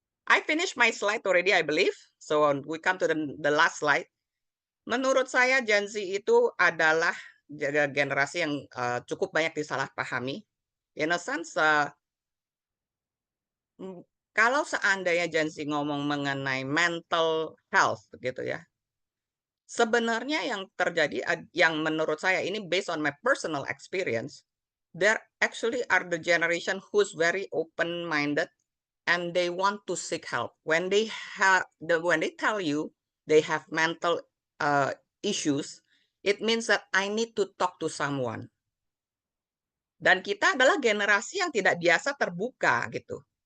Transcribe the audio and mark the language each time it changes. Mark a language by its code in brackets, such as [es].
[en] I finished my slide already, I believe. So we come to the last slide. [id] Menurut saya Gen Z itu adalah generasi yang cukup banyak disalahpahami. [en] In a sense, [id] kalau seandainya Gen Z ngomong mengenai mental health gitu ya, sebenarnya yang terjadi, yang menurut saya ini [en] based on my personal experience, there actually are the generation who's very open-minded and they want to seek help. When they tell you they have mental issues, it means that I need to talk to someone. [id] Dan kita adalah generasi yang tidak biasa terbuka gitu.